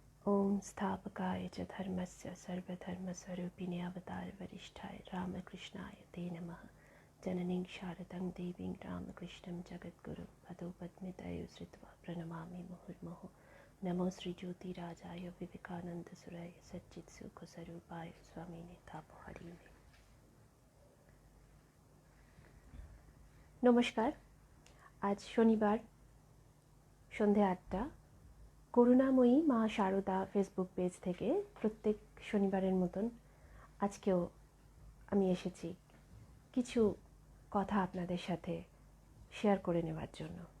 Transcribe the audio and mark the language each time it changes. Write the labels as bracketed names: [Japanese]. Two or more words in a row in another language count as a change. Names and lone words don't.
[Sanskrit] ओम स्थापकाय च धर्मस्य सर्वधर्मस्वरूपिणे अवतारवरिष्ठाय रामकृष्णाय ते नमः। जननीं शारदां देवीं रामकृष्णं जगद्गुरुं पदोपद्मितयो श्रुत्वा प्रणमामि मुहुर्मुहुः। नमो श्रीज्योतिराजाय विवेकानन्दसुराय सच्चित्सुखस्वरूपाय स्वामिने तापहरिणे। [Bangla] नमस्कार। আজ শনিবার সন্ধে ৮টা করুণাময়ী মা শারদা [English] Facebook page [Bangla] থেকে প্রত্যেক শনিবারের মতন আজকেও আমি এসেছি কিছু কথা আপনাদের সাথে শেয়ার করে নেওয়ার জন্য।